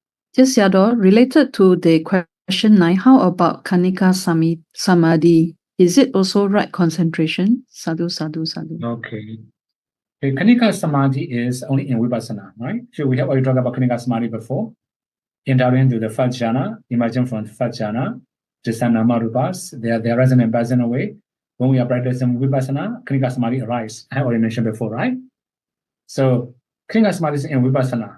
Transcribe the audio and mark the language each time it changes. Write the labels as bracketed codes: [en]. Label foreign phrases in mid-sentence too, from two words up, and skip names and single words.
[en] Just Sayadaw, related to the question 9, how about [pi] Kanika Samadhi? [en] Is it also right concentration? [pi] Sadhu, sadhu, sadhu. [en] Okay. Okay, [pi] Kanika Samadhi [en] is only in Vipassana, right? So we have already talked about [pi] Kanika Samadhi [en] before. Entering into the first jhana, emerging from the first jhana, just [pi] nama rupas, [en] they are resonant and present away. When we are practicing Vipassana, [pi] Kanika Samadhi [en] arises. I have already mentioned before, right? So [pi] Kanika Samadhi [en] is in Vipassana.